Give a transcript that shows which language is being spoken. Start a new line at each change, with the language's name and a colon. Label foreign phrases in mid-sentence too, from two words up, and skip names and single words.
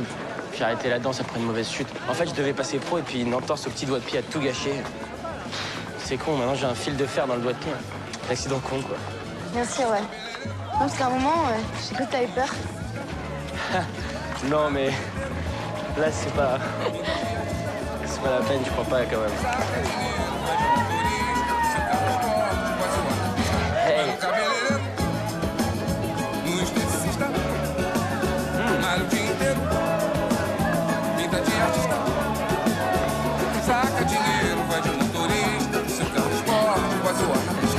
French: J'ai arrêté la danse après une mauvaise chute. En fait, je devais passer pro et puis une entorse au petit doigt de pied a tout gâché. C'est con, maintenant j'ai un fil de fer dans le doigt de pied. L'accident con, quoi. Merci, ouais. Non, parce qu'à un moment, j'ai cru que t'avais peur. Non, mais là, c'est pas... C'est pas la peine, je crois pas, quand même. Hey.
Portuguese: Saca dinheiro, vai de motorista, seu carro esporte, vai zoar na pista.